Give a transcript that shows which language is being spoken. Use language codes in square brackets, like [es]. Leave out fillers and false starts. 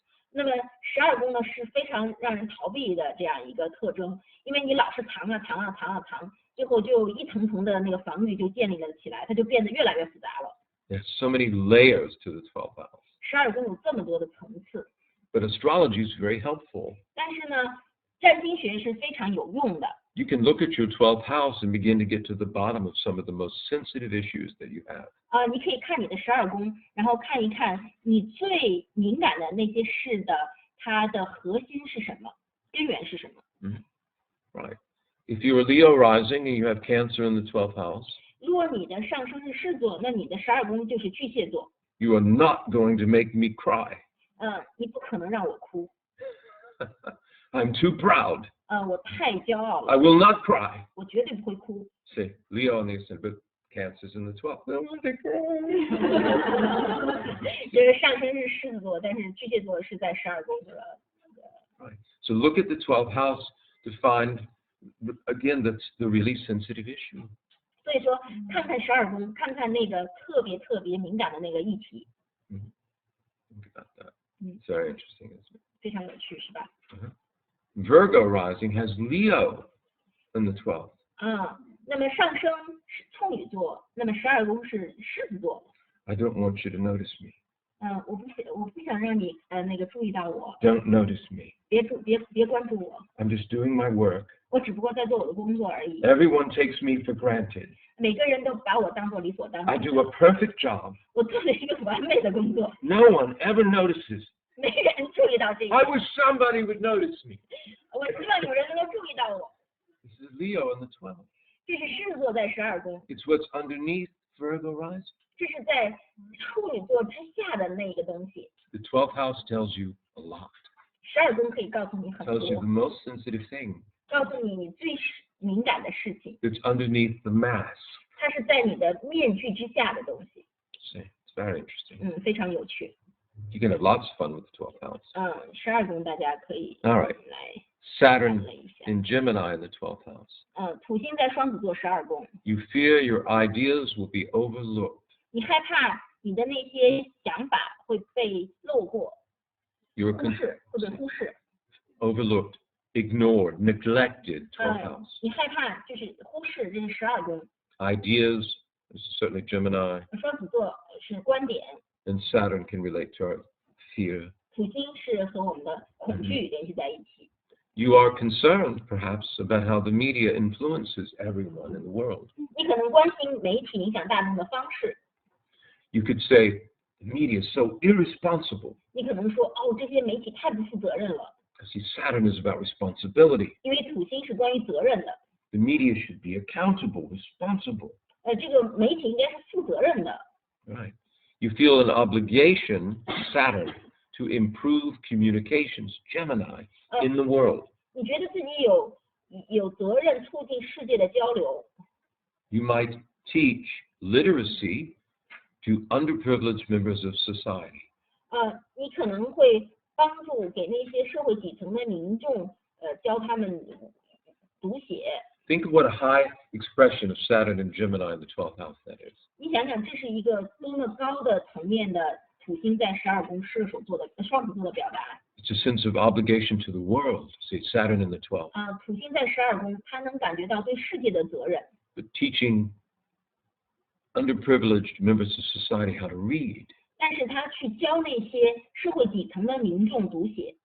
[zh] 那么12宫呢是非常让人逃避的这样一个特征，因为你老是藏，最后就一层层的那个防御就建立了起来，它就变得越来越复杂了。 [en] There's so many layers to the 12th house. [zh] 12宫有这么多的层次， [en] But astrology is very helpful. [zh] 但是呢，占星学是非常有用的。 [en] You can look at your 12th house and begin to get to the bottom of some of the most sensitive issues that you have. [zh] 你可以看你的12宫，然后看一看你最敏感的那些事的它的核心是什么，根源是什么。 [en] Right. If you're a Leo rising and you have Cancer in the 12th house, [zh] 如果你的上升是狮座，那你的12宫就是巨蟹座。 [en] you are not going to make me cry. [zh] 你不可能让我哭。 [en] I'm too proud. [zh] 我太骄傲 [en] I [zh] 了， [en] will not cry. [zh] 我绝对不会哭。 [en] Say, Leo on the ascendant, but Cancer's in the 12th. I want to cry. [zh] 这个上升是狮子座，但是巨蟹座是在12宫的。 [en] Right. So look at the 12th house to find, again, that's the really sensitive issue. [zh] 所以说，看看12宫，看看那个特别敏感的那个议题， [en] Think about that. It's very interesting, isn't it? [zh] 非常有趣，是吧？ [en] Virgo rising has Leo in the 12th. [zh] 那么上升是处女座，那么12宫是狮子座。 [en] I don't want you to notice me. [zh] 我不想让你那个注意到我， [en] Don't notice me. [zh] 别关注我， [en] I'm just doing my work. [zh] 我只不过在做我的工作而已。 [en] Everyone takes me for granted. [zh] 每个人都把我当做理所当 [en] I [zh] 然， [en] do a perfect job. [zh] 我做了一个完美的工作， [en] No one ever notices. [zh] 没人注意到这个。 [en] I wish somebody would notice me. [zh] 我希望有人能够注意到我。 [en] This is Leo in the 12th. [zh] 这是狮子座在12宫， [en] It's what's underneath Virgo rising. [zh] 这是在处女座之下的那个东西。 [en] The 12th house tells you a lot. [zh] 12宫可以告诉你很 [en] Tells you the，most sensitive thing [zh] 告诉你最敏感的事情， [en] that's underneath the mask. [zh] 它是在你的面具之下的东西。 [en] See, it's very interesting. [zh] 非常有趣。 [en] You can have lots of fun with the 12th house. [zh] 12宫大家可以 [en] All right. [zh] 来 [en] Saturn [zh] 了一下。 [en] in Gemini in the 12th house. [zh] 土星在双子座12宫， [en] You fear your ideas will be overlooked. [zh] 你害怕你的那些想法会被漏过、 [en] You're [zh] 忽视或者忽视。 [en] overlooked, ignored, neglected 12th house. [zh] 你害怕就是忽视，这是12宫。 [en] Ideas, this is certainly Gemini, [zh] 双子座是观点， [en] and Saturn can relate to our fear. [zh] 土星是和我们的恐惧联系在一起。 [en] You are concerned, perhaps, about how the media influences everyone in the world. [zh] 你可能关心媒体影响大众的方式， [en] You could say, the media is so irresponsible. [zh] 你可能说这些媒体太不负责任了， [en] See, Saturn is about responsibility. [zh] 因为土星是关于责任的。 [en] The media should be accountable, responsible. [zh] 这个媒体应该是负责任的。 [en] Right. You feel an obligation, Saturn, to improve communications, Gemini, in the world. [zh] 你觉得自己有责任促进世界的交流。 [en] You might teach literacy to underprivileged members of society. [zh] 你可能会帮助给那些社会底层的民众，教他们读写。 [en] Think of what a high expression of Saturn and Gemini in the 12th house that is. [zh] 你想想，这是一个多么高的层面的土星在12宫射手座的双子座的表达。 [en] It's a sense of obligation to the world. See, Saturn in the 12th. [zh] 土星在12宫，他能感觉到对世界的责任。 [en] But teaching underprivileged members of society how to read. [zh] 但但是他去教那些社会底层的民众读写。